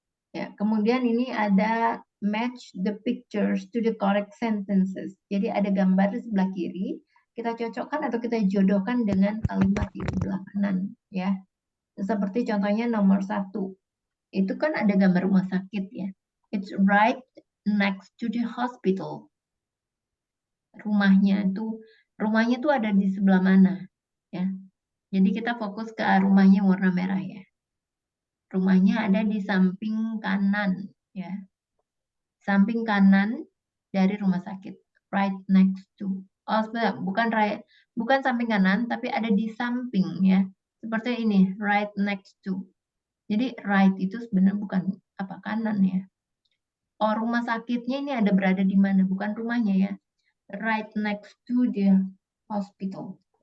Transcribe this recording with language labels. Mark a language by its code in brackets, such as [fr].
[id] Ya, kemudian ini ada [en] match the pictures to the correct sentences. [id] Jadi ada gambar di sebelah kiri, kita cocokkan atau kita jodohkan dengan kalimat di sebelah kanan, ya. Seperti contohnya nomor 1. Itu kan ada gambar rumah sakit ya. [en] It's right next to the hospital. [id] Rumahnya tuh ada di sebelah mana, ya. Jadi kita fokus ke rumahnya warna merah ya. Rumahnya ada di samping kanan, ya. Samping kanan dari rumah sakit. [en] Right next to. [id] Oh, sebentar, bukan samping kanan, tapi ada di samping, ya. Seperti ini, [en] right next to. [id] Jadi right itu sebenarnya bukan apa kanan ya. Oh, rumah sakitnya ini ada berada di mana, bukan rumahnya ya. [en] Right next to the hospital.